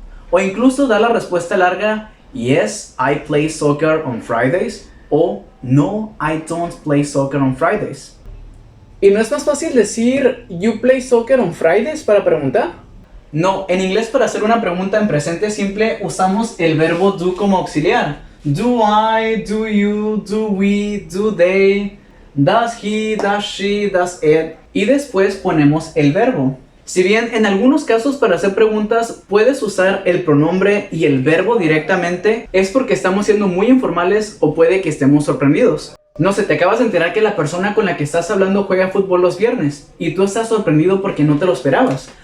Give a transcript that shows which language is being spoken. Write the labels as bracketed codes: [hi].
[es] O incluso dar la respuesta larga, [en] yes, I play soccer on Fridays, o no, I don't play soccer on Fridays. [es] ¿Y no es más fácil decir [en] you play soccer on Fridays [es] para preguntar? No, en inglés para hacer una pregunta en presente simple usamos el verbo do como auxiliar. [en] Do I, do you, do we, do they, does he, does she, does it. [es] Y después ponemos el verbo. Si bien en algunos casos para hacer preguntas puedes usar el pronombre y el verbo directamente, es porque estamos siendo muy informales o puede que estemos sorprendidos. No sé, te acabas de enterar que la persona con la que estás hablando juega fútbol los viernes y tú estás sorprendido porque no te lo esperabas.